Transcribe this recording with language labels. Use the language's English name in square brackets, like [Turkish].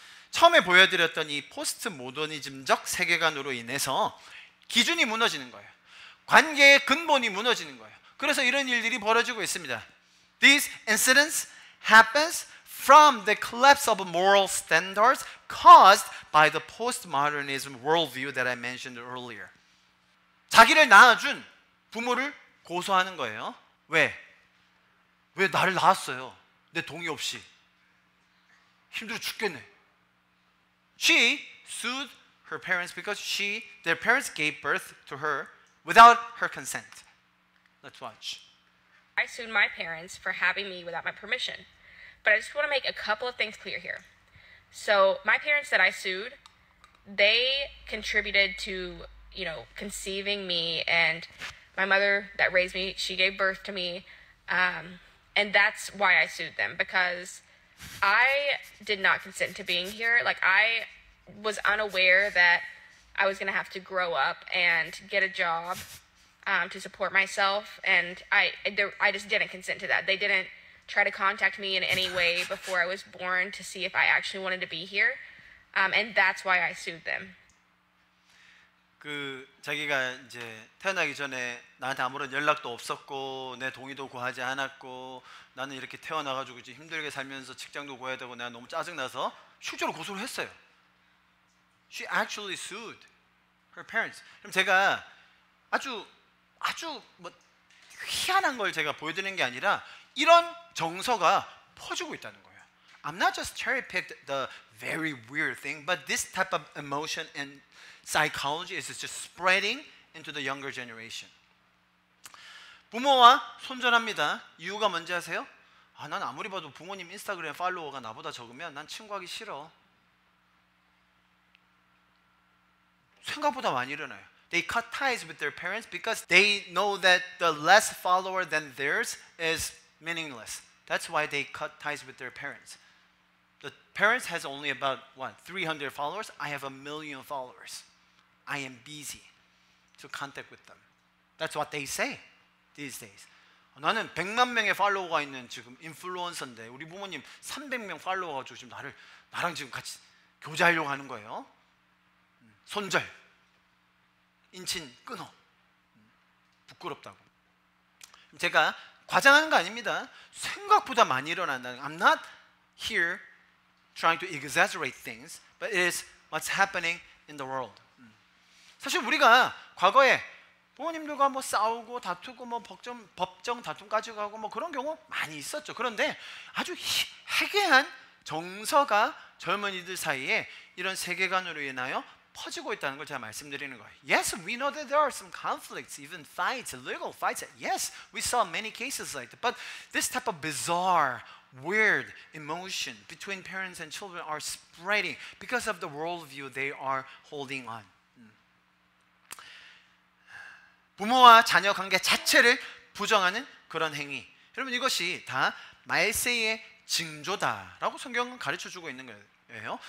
[Korean] 처음에 보여드렸던 이 포스트 모더니즘적 세계관으로 인해서 기준이 무너지는 거예요. 관계의 근본이 무너지는 거예요. 그래서 이런 일들이 벌어지고 있습니다. [English] These incidents happens from the collapse of moral standards caused by the postmodernism worldview that I mentioned earlier. [Korean] 자기를 낳아준 부모를 고소하는 거예요. 왜? 왜 나를 낳았어요? 내 동의 없이. 힘들어 죽겠네. [English] She sued her parents because their parents gave birth to her without her consent. Let's watch. I sued my parents for having me without my permission. But I just want to make a couple of things clear here. So my parents that I sued, they contributed to, conceiving me, and my mother that raised me, she gave birth to me. And that's why I sued them, because I did not consent to being here. Like, I was unaware that I was going to have to grow up and get a job to support myself, and I just didn't consent to that. They didn't try to contact me in any way before I was born to see if I actually wanted to be here, and that's why I sued them. [Korean] 자기가 이제 태어나기 전에 나한테 아무런 연락도 없었고 내 동의도 구하지 않았고 나는 이렇게 태어나가지고 이제 힘들게 살면서 직장도 구해야 되고 내가 너무 짜증나서 실제로 고소를 했어요. [English] She actually sued her parents. [Korean] 그럼 제가 아주 뭐 희한한 걸 제가 보여드리는 게 아니라 이런 정서가 퍼지고 있다는 거예요. [English] I'm not just cherry-picked the very weird thing, but this type of emotion and psychology is just spreading into the younger generation. [Korean] 부모와 손절합니다. 이유가 뭔지 아세요? 난 아무리 봐도 부모님 인스타그램 팔로워가 나보다 적으면 난 친구하기 싫어. 생각보다 많이 일어나요. [English] They cut ties with their parents because they know that the less follower than theirs is meaningless. That's why they cut ties with their parents. The parents has only about 300 followers. I have 1 million followers. I am busy to contact with them. That's what they say these days. [Korean] 나는 100만 명의 팔로워가 있는 지금 인플루언서인데 우리 부모님 300명 팔로워가 지금 나랑 지금 같이 교제하려고 하는 거예요. 손절, 인친 끊어. 부끄럽다고. 제가 과장하는 거 아닙니다. 생각보다 많이 일어난다는. [English] I'm not here trying to exaggerate things, but it is what's happening in the world. [Korean] 사실 우리가 과거에 부모님들과 뭐 싸우고 다투고 뭐 법정 다툼까지 가고 뭐 그런 경우 많이 있었죠. 그런데 아주 해괴한 정서가 젊은이들 사이에 이런 세계관으로 인하여 퍼지고 있다는 걸 제가 말씀드리는 거예요. [English] Yes, we know that there are some conflicts, even fights, legal fights. Yes, we saw many cases like that. But this type of bizarre, weird emotion between parents and children are spreading because of the worldview they are holding on. [Korean] 부모와 자녀 관계 자체를 부정하는 그런 행위. 여러분 이것이 다 말세의 징조다라고 성경은 가르쳐주고 있는 거예요.